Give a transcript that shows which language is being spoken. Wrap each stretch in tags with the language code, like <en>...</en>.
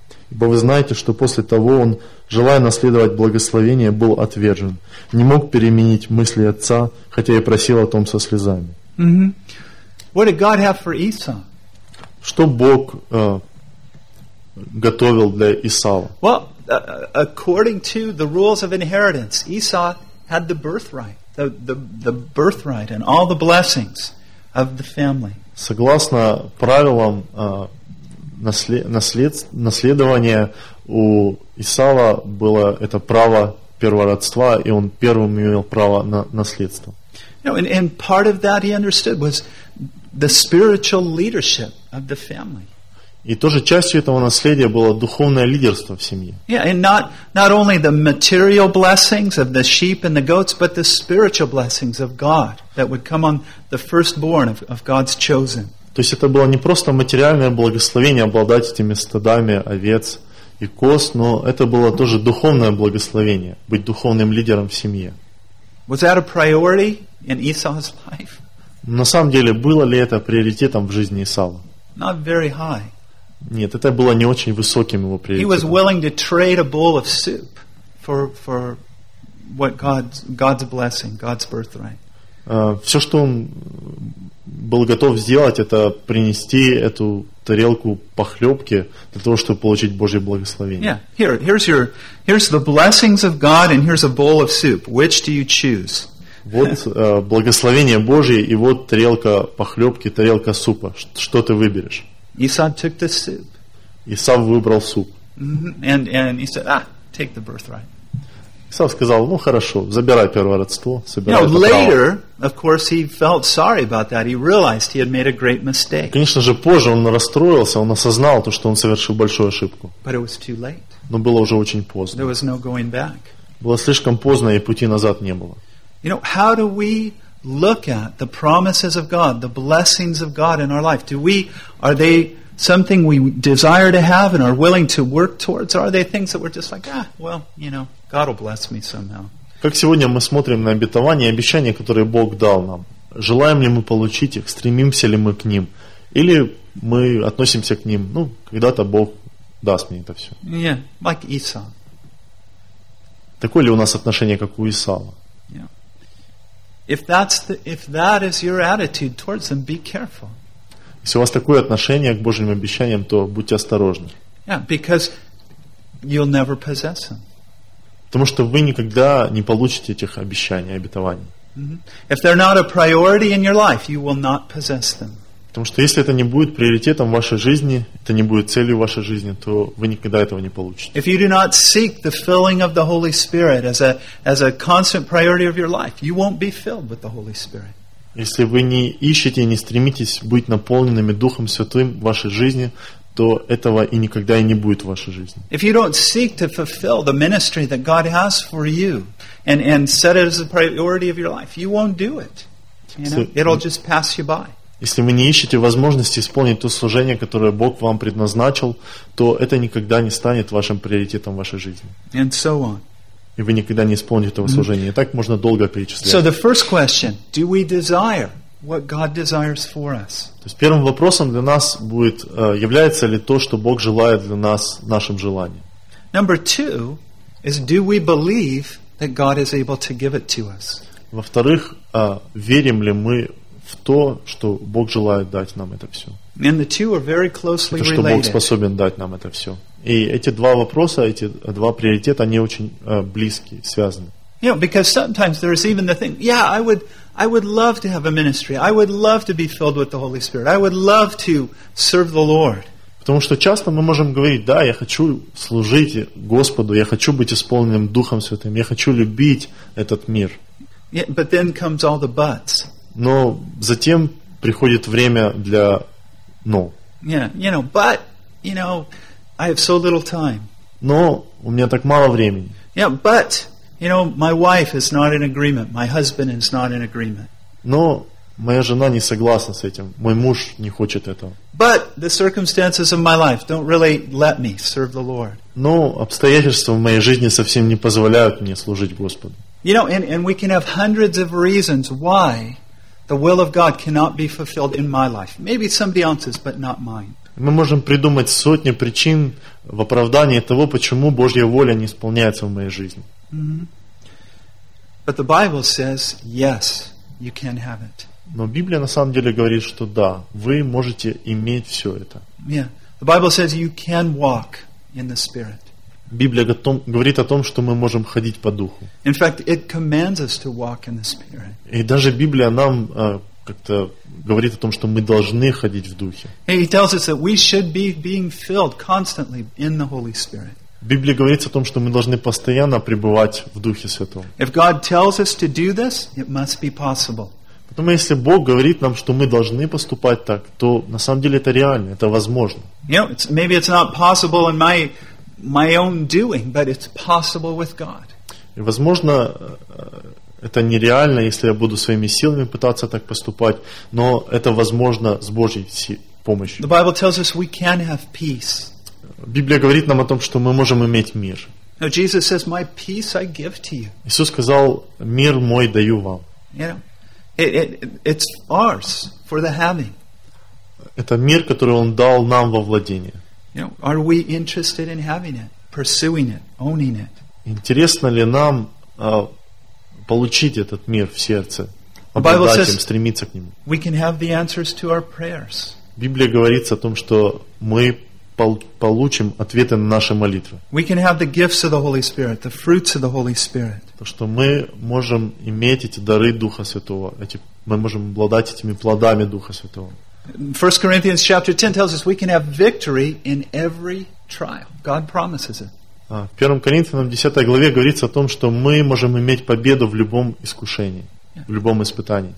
<ru>ибо вы знаете, что после того он, желая наследовать благословение, был отвержен, не мог переменить мысли отца, хотя и просил о том со слезами.</ru> <en>Mm-hmm. What did God have for Esau?</en> <ru>Что Бог готовил для Исава?</ru> <en>Well, according to the rules of inheritance, Esau had the birthright, the birthright and all the blessings of the family.</en> <ru>Согласно правилам наследования, у Исава было это право первородства, и он первым имел право на наследство.</ru> <en>No, and part of that he understood was the spiritual leadership of the family.</en> <ru>И тоже частью этого наследия было духовное лидерство в семье.</ru> <en>Yeah, and not only the material blessings of the sheep and the goats, but the spiritual blessings of God that would come on the firstborn of God's chosen.</en> <ru>То есть это было не просто материальное благословение обладать этими стадами овец и коз, но это было тоже духовное благословение, быть духовным лидером в семье.</ru> <en>Was that a priority in Esau's life?</en> <ru>На самом деле, было ли это приоритетом в жизни Исава?</ru> <en>Not very high.</en> <ru>Нет, это было не очень высоким его приоритетом.</ru> <en>He was willing to trade a bowl of soup for what God's blessing, God's birthright.</en> <ru>Все, что он был готов сделать, это принести эту тарелку похлебки для того, чтобы получить Божье благословение.</ru> <en>Yeah, here's the blessings of God, and here's a bowl of soup. Which do you choose?</en> <ru>Вот благословение Божье, и вот тарелка похлебки, тарелка супа. Что ты выберешь?</ru> <en>Исав took the soup.</en> <ru>Исав выбрал суп.</ru> <en>And he said, take the birthright.</en> <ru>Исав сказал, ну хорошо, забирай первородство, собирай это право.</ru> <en>Later, of course, he felt sorry about that. He realized he had made a great mistake.</en> <ru>Конечно же, позже он расстроился, он осознал то, что он совершил большую ошибку.</ru> <en>But it was too late.</en> <ru>Но было уже очень поздно.</ru> <en>There was no going back.</en> <ru>Было слишком поздно, и пути назад не было.</ru> <en>You know, how do we look at the promises of God, the blessings of God in our life? Are they something we desire to have and are willing to work towards? Or are they things that we're just like, God will bless me somehow?</en> <ru>Как сегодня мы смотрим на обетования и обещания, которые Бог дал нам? Желаем ли мы получить их? Стремимся ли мы к ним? Или мы относимся к ним, когда-то Бог даст мне это все?</ru> <en>Yeah, like Esau.</en> <ru>Такое ли у нас отношение, как у Исава?</ru> <en>If that is your attitude towards them, be careful.</en> <ru>Если у вас такое отношение к Божьим обещаниям, то будьте осторожны.</ru> <en>Yeah, because you'll never possess them.</en> <ru>Потому что вы никогда не получите этих обещаний, обетований. Mm-hmm.</ru> <en>If they're not a priority in your life, you will not possess them.</en> <ru>Потому что если это не будет приоритетом вашей жизни, это не будет целью вашей жизни, то вы никогда этого не получите.</ru> <en>If you do not seek the filling of the Holy Spirit as a constant priority of your life, you won't be filled with the Holy Spirit.</en> <ru>Если вы не ищете и не стремитесь быть наполненными Духом Святым в вашей жизни, то этого и никогда и не будет в вашей жизни.</ru> <en>If you don't seek to fulfill the ministry that God has for you and set it as a priority of your life, you won't do it. You know? It'll just pass you by.</en> <ru>Если вы не ищете возможности исполнить то служение, которое Бог вам предназначил, то это никогда не станет вашим приоритетом в вашей жизни.</ru> <en>And so on.</en> <ru>И вы никогда не исполните этого служения. И так можно долго перечислять.</ru> <en>So the first question, do we desire what God desires for us?</en> <ru>То есть первым вопросом для нас будет, является ли то, что Бог желает для нас, нашим желанием?</ru> <en>Number two is, do we believe that God is able to give it to us?</en> <ru>Во-вторых, верим ли мы в то, что Бог желает дать нам это все.</ru> <en>And the two are very closely related.</en> <ru>То, что Бог способен дать нам это все. И эти два вопроса, эти два приоритета, они очень близки, связаны.</ru> <en>You know, because sometimes there is even the thing, yeah, I would love to have a ministry. I would love to be filled with the Holy Spirit. I would love to serve the Lord.</en> <ru>Потому что часто мы можем говорить, да, я хочу служить Господу, я хочу быть исполненным Духом Святым, я хочу любить этот мир.</ru> <en>Yeah, but then comes all the buts.</en> <ru>Но затем приходит время для «но».</ru> <en>Yeah, you know, but, you know, I have so little time.</en> <ru>Но у меня так мало времени.</ru> <en>Yeah, but, you know, my wife is not in agreement. My husband is not in agreement.</en> <ru>Но моя жена не согласна с этим. Мой муж не хочет этого.</ru> <en>But the circumstances of my life don't really let me serve the Lord.</en> <ru>Но обстоятельства в моей жизни совсем не позволяют мне служить Господу.</ru> <en>You know, and we can have hundreds of reasons why the will of God cannot be fulfilled in my life. Maybe somebody else's, but not mine.</en> <ru>Мы можем придумать сотни причин в оправдании того, почему Божья воля не исполняется в моей жизни.</ru> <en>But the Bible says, yes, you can have it.</en> <ru>Но Библия на самом деле говорит, что да, вы можете иметь все это.</ru> <en>Yeah. The Bible says you can walk in the Spirit.</en> <ru>Библия говорит о том, что мы можем ходить по Духу.</ru> <en>In fact, it commands us to walk in the Spirit.</en> <ru>И даже Библия нам как-то говорит о том, что мы должны ходить в Духе.</ru> <en>He tells us that we should be being filled constantly in the Holy Spirit.</en> <ru>В Библии говорится о том, что мы должны постоянно пребывать в Духе Святом.</ru> <en>If God tells us to do this, it must be possible.</en> <ru>Потому если Бог говорит нам, что мы должны поступать так, то на самом деле это реально, это возможно.</ru> <en>You know, maybe it's not possible in my own doing, but it's possible with God.</en> <ru>И возможно, это нереально, если я буду своими силами пытаться так поступать, но это возможно с Божьей помощью.</ru> <en>The Bible tells us we can have peace.</en> <ru>Библия говорит нам о том, что мы можем иметь мир.</ru> <en>Now Jesus says, "My peace I give to you."</en> <ru>Иисус сказал, "Мир мой даю вам."</ru> <en>It's ours for the having.</en> <ru>Это мир, который Он дал нам во владение.</ru> <en>You know, are we interested in having it, pursuing it, owning it?</en> <ru>Интересно ли нам получить этот мир в сердце, обладать им, стремиться к нему?</ru> <en>We can have the answers to our prayers.</en> <ru>Библия говорит о том, что мы получим ответы на наши молитвы.</ru> <en>We can have the gifts of the Holy Spirit, the fruits of the Holy Spirit.</en> <ru>То, что мы можем иметь эти дары Духа Святого, мы можем обладать этими плодами Духа Святого.</ru> <en>1 Corinthians chapter 10 tells us we can have victory in every trial. God promises it.</en> <ru>В 1 Коринфянам 10 главе говорится о том, что мы можем иметь победу в любом искушении, в любом испытании.</ru>